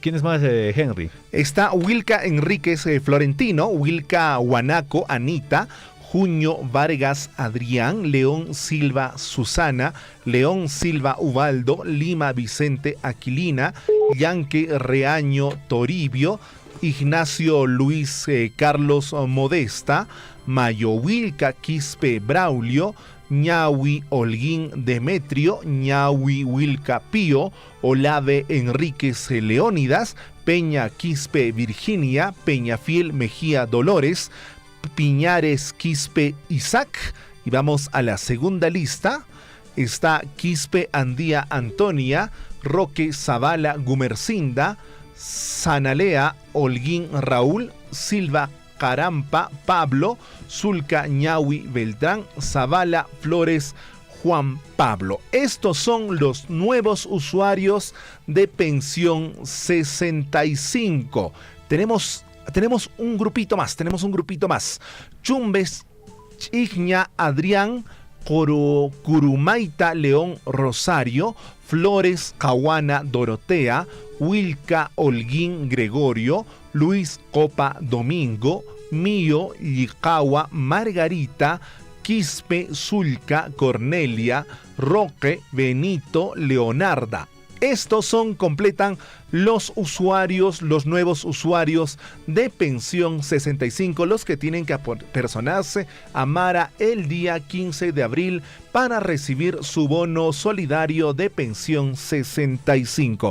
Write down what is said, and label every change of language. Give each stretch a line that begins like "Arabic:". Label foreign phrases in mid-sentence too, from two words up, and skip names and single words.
Spanish: ¿Quién es más, Henry? Está Wilca Enríquez Florentino, Wilca Guanaco Anita, Junio Vargas Adrián, León Silva Susana, León Silva Ubaldo, Lima Vicente Aquilina, Yanque Reaño Toribio, Ignacio Luis Carlos Modesta, Mayohuilca Quispe Braulio, Ñahui Holguín Demetrio, Ñahui Huilca Pío, Olave Enríquez Leónidas, Peña Quispe Virginia, Peñafiel Mejía Dolores, Piñares Quispe Isaac. Y vamos a la segunda lista. Está Quispe Andía Antonia, Roque Zavala Gumercinda, Sanalea Holguín Raúl, Silva Carampa Pablo, Zulca Ñahui Beltrán, Zavala Flores Juan Pablo. Estos son los nuevos usuarios de pensión 65. Tenemos un grupito más. Chumbes Chigña Adrián, Curumaita León Rosario, Flores Cahuana Dorotea, Huilca Holguín Gregorio, Luis Copa Domingo, Mío Licagua Margarita, Quispe Zulca Cornelia, Roque Benito Leonarda. Estos completan los nuevos usuarios de pensión 65, los que tienen que apersonarse a Mara el día 15 de abril para recibir su bono solidario de pensión 65.